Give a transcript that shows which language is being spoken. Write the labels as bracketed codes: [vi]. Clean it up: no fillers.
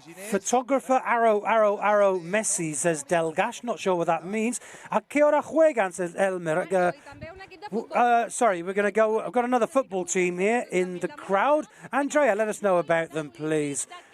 [en] Photographer, arrow, Messi, says Delgash. Not sure what that means. [es] A qué hora juegan, [en] says Elmer. Sorry, we're going to go. I've got another football team here in the crowd. Andrea, let us know about them, please.